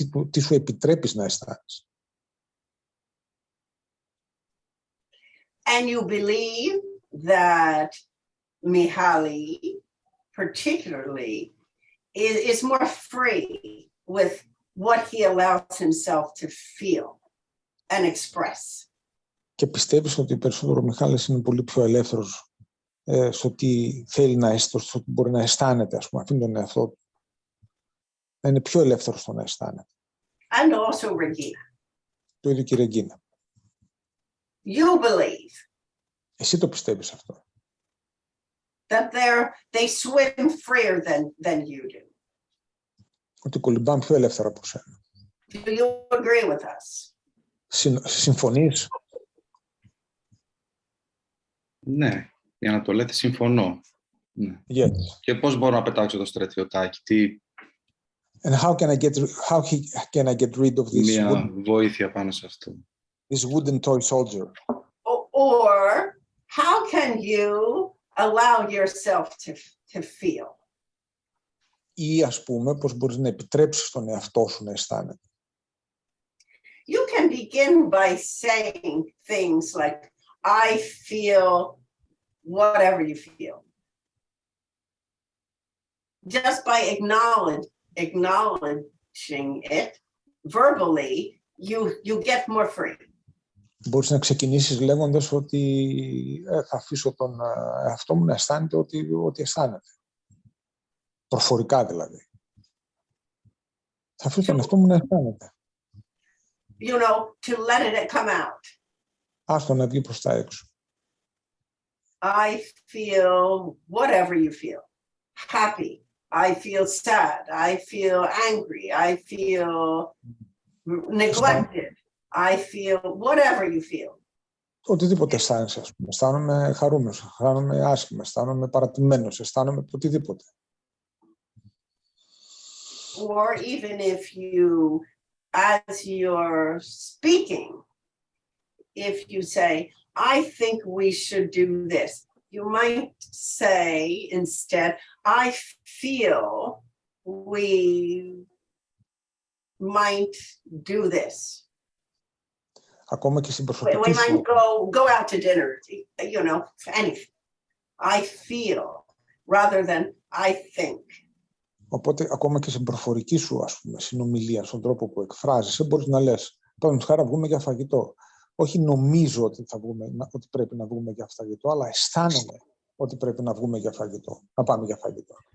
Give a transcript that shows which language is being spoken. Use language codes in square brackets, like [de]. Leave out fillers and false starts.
[el] Τι σου επιτρέπεις να αισθάνεσαι. [en] And you believe that Mihaly, particularly, is more free with what he allows himself to feel and express. [el] Και πιστεύεις ότι περισσότερο ο Μιχάλης είναι πολύ πιο ελεύθερος στο τι θέλει να αισθάνεται, στο τι μπορεί να αισθάνεται, ας πούμε, αφήνει τον εαυτό του. Να είναι πιο ελεύθερος στο να αισθάνεται. [en] And also Regina. [el] Το ίδιο και η Ρεγκίνα. [en] You believe. [el] Εσύ το πιστεύεις αυτό. [en] That they swim freer than you do. [el] Ότι κολυμπάνε πιο ελεύθερα από σένα. [en] Do you agree with us? [el] Συμφωνείς? Ναι, για να το λέτε συμφωνώ. Ναι. [en] Yes. [el] Και πώς μπορώ να πετάξω το στρατιωτάκι, τι... [en] And how can I get rid of this [el] Μια βοήθεια πάνω σε αυτό. [en] This wooden toy soldier. Or how can you allow yourself to feel? [el] Ή, ας πούμε, πώς μπορείς να επιτρέψεις τον εαυτό σου να αισθάνεται. [en] You can begin by saying things like, I feel whatever you feel. Just by acknowledging it verbally, you get more free. [el] Μπορείς να ξεκινήσεις λέγοντας ότι θα αφήσω τον εαυτό μου να αισθάνεται ότι αισθάνεται. Προφορικά δηλαδή. Θα αφήσω τον εαυτό μου να αισθάνεται. [en] You know, to let it come out. [el] Άστο να βγει προς τα έξω. [en] I feel whatever you feel. Happy. I feel sad. I feel angry. I feel neglected. I feel whatever you feel. [el] Οτιδήποτε αισθάνεσαι, ας πούμε. Αισθάνομαι χαρούμενος, αισθάνομαι άσχημα, αισθάνομαι παρατημένος, αισθάνομαι οτιδήποτε. [en] Or even if you, as you're speaking, if you say, I think we should do this, you might say instead, I feel we might do this. [el] Ακόμα και στην προσωπική [en] We [el] σου. [en] might go out to dinner, you know, anything. I feel rather than I think. [el] Οπότε, ακόμα και στην προφορική σου, ας πούμε, συνομιλία, στον τρόπο που εκφράζεσαι, μπορείς να λες, παραδείγματος χάρη, να βγούμε για φαγητό. Όχι νομίζω ότι πρέπει να βγούμε για φαγητό, αλλά αισθάνομαι ότι πρέπει να βγούμε για φαγητό, να πάμε για φαγητό.